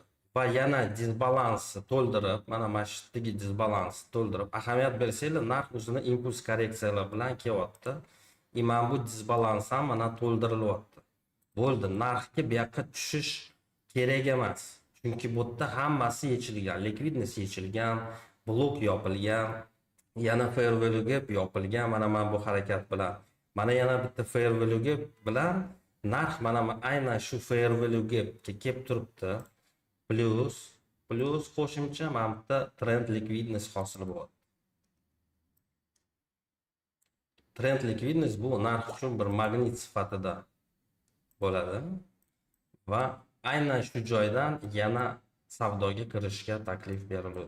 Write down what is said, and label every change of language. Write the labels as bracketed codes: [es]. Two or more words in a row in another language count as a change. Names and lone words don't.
[uz] Va yana disbalansni to'ldirib, mana shu disbalansni to'ldirib, ahamiyat bersanglar, narx o'zini impuls korreksiyalar bilan kelyapti. Mana bu disbalans ham mana to'ldirilyapti. Bo'ldi, narxga bu yoqqa tushish kerak emas. Chunki bu yerda hammasi yechilgan, likvidnost yechilgan, blok yopilgan, yana [en] fair value gap [uz] yopilgan. Mana bu harakat bilan, mana yana bitta [en] fair value gap [uz] bilan narx mana aynan shu [en] fair value gapga [uz] kelib turibdi. Plus qo'shimcha mana bitta trend likvidnost hosil bo'ladi. Trend likvidnost bu narx uchun bir magnit sifatida bo'ladi va aynan shu joydan yana savdoga kirishga taklif beriladi.